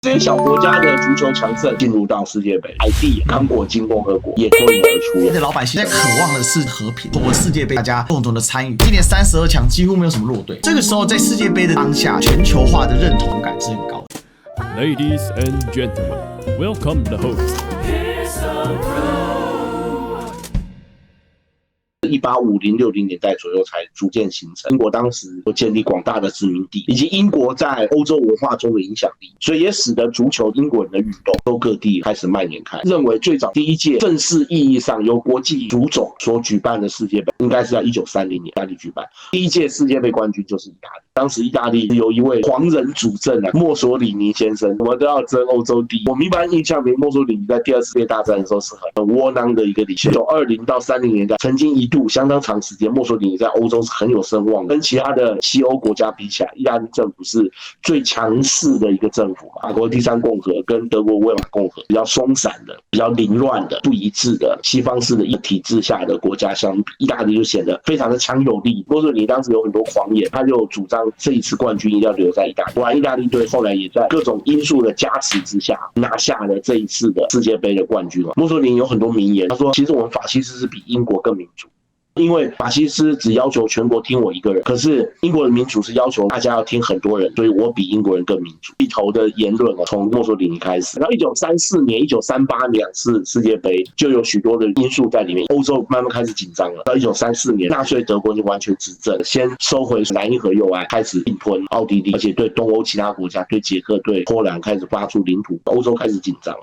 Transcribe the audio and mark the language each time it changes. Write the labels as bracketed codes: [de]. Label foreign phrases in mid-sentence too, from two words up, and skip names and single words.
[zh] 這些小國家的足球強盛進入到世界杯，海地、刚果金共和國也脱穎而出。现在老百姓在渴望的是和平，通过世界杯大家共同的参与。今年32强几乎没有什么弱队，这個時候在世界杯的當下，全球化的認同感是很高的。 [en] Ladies and gentlemen, welcome the host. [zh] 1850、60 年代左右才逐漸形成。英國当时有建立廣大的殖民地，以及英國在歐洲文化中的影響力，所以也使得足球英國人的運動都各地開始蔓延開。認為最早第一屆正式意義上由國際足總所舉辦的世界杯，應該是在1930年意大利舉辦。第一屆世界杯冠軍就是意大利。當時意大利有一位黃人主政墨索里尼先生，我們都要爭歐洲第一。我們一般印象裡，墨索里尼在第二次世界大戰的時候是很窩囊的一個領袖。1920到30年代，曾經一度相當長時間，墨索里尼在歐洲是很有声望的。跟其他的西歐國家比起來，意大利政府是最強勢的一個政府。法國第三共和跟德國威瑪共和比較鬆散的、比較凌亂的、不一致的西方式的一體制下的國家相比，意大利就顯得非常的強有力。墨索里尼當時有很多狂言，他就主張這一次冠軍一定要留在意大利。果然，意大利隊後來也在各種因素的加持之下，拿下了這一次的世界杯的冠軍。墨索里尼有很多名言，他說：“其實我們法西斯是比英國更民主。” 因為法西斯只要求全國聽我一個人，可是英國的民主是要求大家要聽很多人，所以我比英國人更民主。一頭的言論從墨索里尼開始，然後1934年、1938年2次世界杯就有許多的因素在裡面，歐洲慢慢開始緊張了。到1934年，納粹德國就完全執政，先收回萊茵河右岸，開始併吞奧地利，而且對東歐其他國家，對捷克、對波蘭開始發出領土，歐洲開始緊張了。